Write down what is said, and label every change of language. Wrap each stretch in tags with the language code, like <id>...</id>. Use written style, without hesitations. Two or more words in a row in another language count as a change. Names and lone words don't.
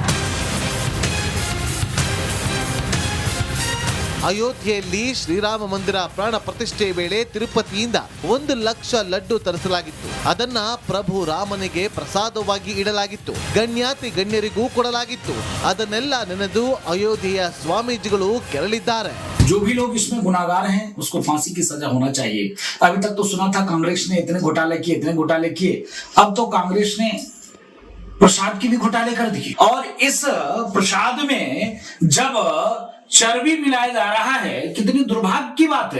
<kn>ಅಯೋಧ್ಯೆಯಲ್ಲಿ ಶ್ರೀರಾಮ ಮಂದಿರ ಪ್ರಾಣ ಪ್ರತಿಷ್ಠೆ ವೇಳೆ ತಿರುಪತಿಯಿಂದ 1 ಲಕ್ಷ ಲಡ್ಡು ತರಿಸಲಾಗಿತ್ತು. ಅದನ್ನ ಪ್ರಭು ರಾಮನಿಗೆ ಪ್ರಸಾದವಾಗಿ ಇಡಲಾಗಿತ್ತು. ಗಣ್ಯಾತಿ ಗಣ್ಯರಿಗೂ ಕೊಡಲಾಗಿತ್ತು. ಅದನ್ನೆಲ್ಲ ನೆನೆದು ಅಯೋಧ್ಯೆಯ ಸ್ವಾಮೀಜಿಗಳು ಕೆರಳಿದ್ದಾರೆ.</kn> <hi>जो भी लोग इसमें गुनाहगार हैं उसको फांसी की सजा होना चाहिए। अभी तक तो सुना था कांग्रेस ने इतने घोटाले किए, अब तो कांग्रेस ने प्रसाद की भी घोटाले कर दिए। और इस प्रसाद में जब चर्बी मिलाया जा रहा है, कितनी दुर्भाग्य की बात है।</hi>